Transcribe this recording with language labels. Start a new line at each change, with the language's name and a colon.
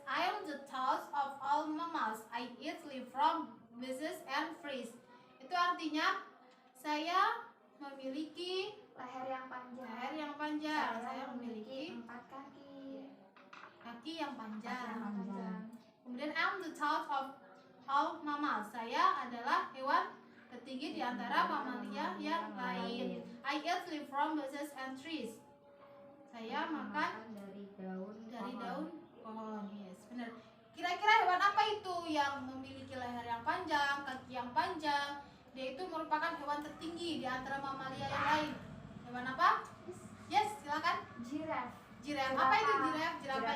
English: I am the tallest of all mammals. I eat leaf from bushes and trees.
Indonesian: Itu artinya saya memiliki Leher yang panjang. leher yang panjang. Saya memiliki 4 kaki. kaki yang panjang. Panjang. Kemudian
English: I'm the tallest of all mammals.
Indonesian: Saya adalah hewan tertinggi di antara mamalia yang lain.
English: I eat leaf from bushes and trees.
Indonesian: Saya makan dari daun pohon. Yes, benar. Kira-kira hewan apa itu yang memiliki leher yang panjang, kaki yang panjang? Dia itu merupakan hewan tertinggi di antara mamalia yang lain. Hewan apa? Yes, silakan.
English: Giraffe.
Indonesian: Jiraf. Apa itu jiraf? Jirafah.